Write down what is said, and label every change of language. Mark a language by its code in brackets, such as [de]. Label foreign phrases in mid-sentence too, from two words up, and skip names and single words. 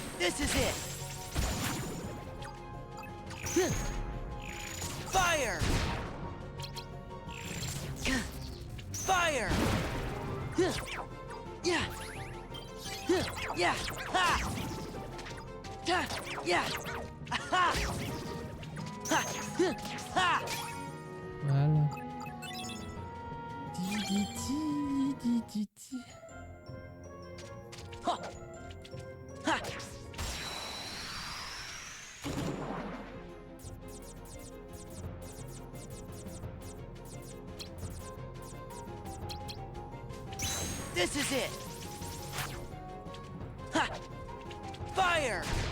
[en] This is it. Fire. Fire. Yeah. Yeah. Ha. Yeah. Ha. Ha. Ha. Voilà. Di, di, di. Ha. Ha. This is it. Ha. Fire.